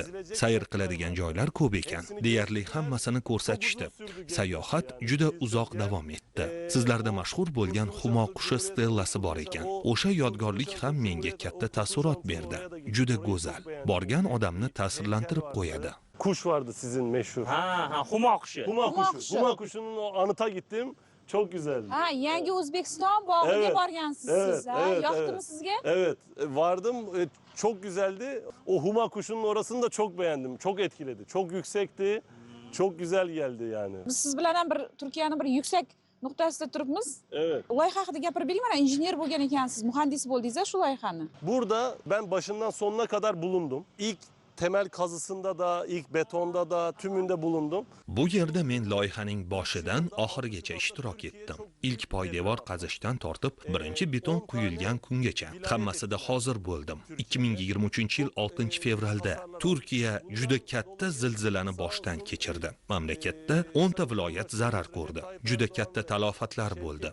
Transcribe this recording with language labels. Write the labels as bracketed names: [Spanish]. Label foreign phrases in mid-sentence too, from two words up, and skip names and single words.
[Uzbek] Sayr qiladigan joylar ko'p ekan. Deyarli hammasini ko'rsatishdi. Sayohat juda uzoq davom etdi. Sizlarda mashhur bo'lgan Humo qushi stellasi bor ekan. O'sha yodgorlik ham menga katta taassurot berdi. Juda go'zal. Borgan odamni ta'sirlantirib qo'yadi. [Turkish] Kuş vardı sizin meşhur. [Uzbek] Ha, Humo qushi. [Turkish] Huma kuşu. Huma kuşunun o anıta gittim. Çok güzel. [Uzbek] Ha, yangi O'zbekiston bog'iga [Turkish] Evet, [Uzbek] borgansiz [Turkish] evet, [Uzbek] siz, ha? [Turkish] evet, [Uzbek] Yoqdimi [Turkish] evet. [Uzbek] sizga? [Turkish] Evet, vardım. Çok güzeldi. O Huma kuşunun orasını da çok beğendim. Çok etkiledi. Çok yüksekti. Çok güzel geldi yani. [Uzbek] Biz siz bilan ham bir Turkiyani bir yuksak nuqtasida turibmiz. [Turkish] Evet. [Uzbek] Loyiha haqida gapirib bering, mana injener bo'lgan ekansiz, muhandis bo'ldingiz-a shu loyihani. [Turkish] Burada ben başından sonuna kadar bulundum. İlk temel kazısında da, ilk betonda da, tümünde bulundum. [Uzbek] Bu yerda men loyihaning boshidan oxirigacha ishtirok etdim. İlk poydevor qazishdan tortib, birinchi beton quyilgan kungacha hammasida hozir bo'ldim. 2023-yil 6-fevralda Turkiya juda katta zilzilani boshdan kechirdi. Mamlakatda 10 ta viloyat zarar ko'rdi. Juda katta talofatlar bo'ldi.